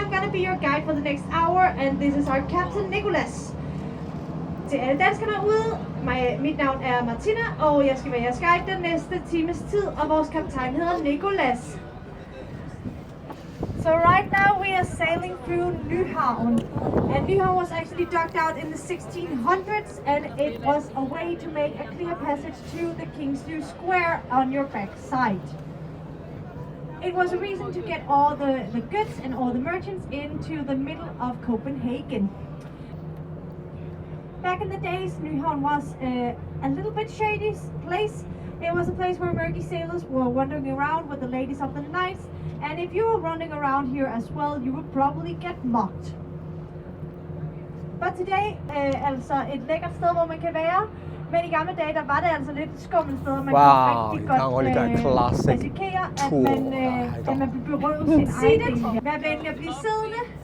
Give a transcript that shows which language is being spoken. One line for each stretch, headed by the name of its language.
English: I'm gonna be your guide for the next hour, and this is our captain Nicholas.
Danish: Til alle danskerne ude, mit navn er Martina, og jeg skal være jeres guide den næste times tid, og vores kaptajn hedder Nicholas.
English: So right now we are sailing through Nyhavn, and Nyhavn was actually docked out in the 1600s, and it was a way to make a clear passage to the Kingsview Square on your back side. It was a reason to get all the goods and all the merchants into the middle of Copenhagen. Back in the days, Nyhavn was a little bit shady place. It was a place where murky sailors were wandering around with the ladies of the night, and if you were running around here as well, you would probably get mocked. But today,
Danish: altså et lækkert sted, hvor man kan være. Men i gamle dage, der var det altså lidt skummelt sted, man kunne rigtig godt risikere, at man blev berøvet sin egen del. Vær venlig at blive siddende.